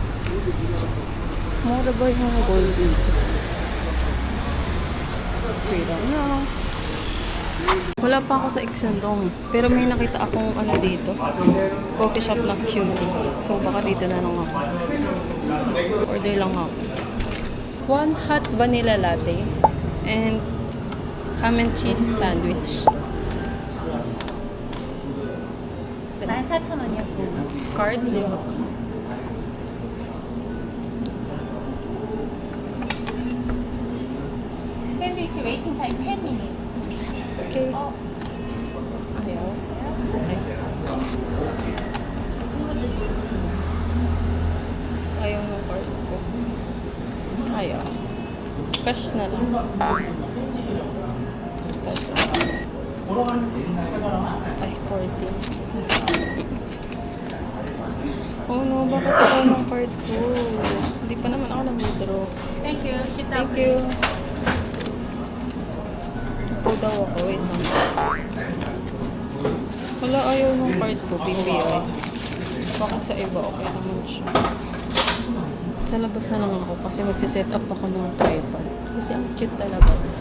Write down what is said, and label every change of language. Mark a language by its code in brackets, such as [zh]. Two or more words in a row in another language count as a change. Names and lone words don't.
[tl] Mura ba yung mga gold dito? Okay lang na. Wala pa ako sa Exandong. Pero may nakita akong dito. [en] Coffee shop [tl] na cutie. So baka dito na lang ako. Order lang ako. [en] 1 hot vanilla latte and ham and cheese sandwich. [ko] 14,000원이요. [tl] Card? Di ba? [en] Sandwich waiting time 10 minute. [tl] Okay. Ayaw. Okay. Ayaw ng card ko. Ayaw. Cash na lang. Cash. Ay, 14. [en] Oh no, [tl] bakit ako ng card ko? Hindi pa naman ako nag-withdraw. [en] Thank you. Thank you. [tl] Ito daw ako. Wait lang. Wala, ayaw ng card ko. BPI. Bakit sa iba? Okay naman siya. Sa labas na lang ako kasi magsiset up ako ng tripod. Kasi ang cute talaga.